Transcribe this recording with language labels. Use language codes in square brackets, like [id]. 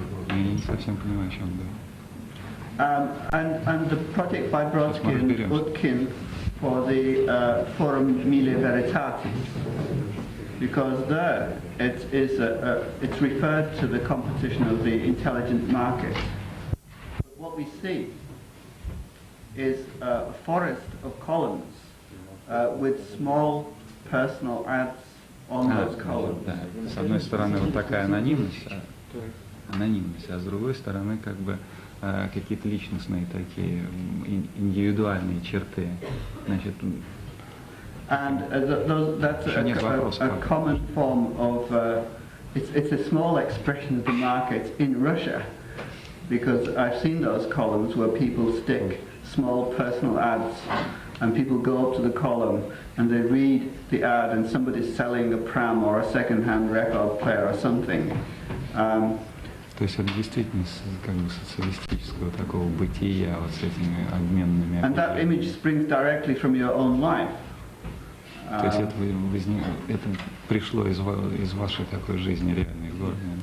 [ru] Я не совсем понимаю, о чем говорю. [en] And the project by Brodsky and Utkin for the Forum Mille Veritatis, because there it's referred to the competition of the intelligent market. But what we see is a forest of columns with small personal ads on those columns. [ru] Да. С одной стороны вот такая анонимность, а с другой стороны как бы какие-то личностные такие индивидуальные черты. Значит, [en] and that's a common form of it's a small expression of the market in Russia, because I've seen those columns where people stick small personal ads and people go up to the column and they read the ad and somebody's selling a pram or a second-hand record player or something. [ru] То есть это действительно как бы социалистического такого бытия вот с этими обменными. [en] And that image springs directly from your own life. [ru] То есть это пришло из вашей такой жизни реальной в городе.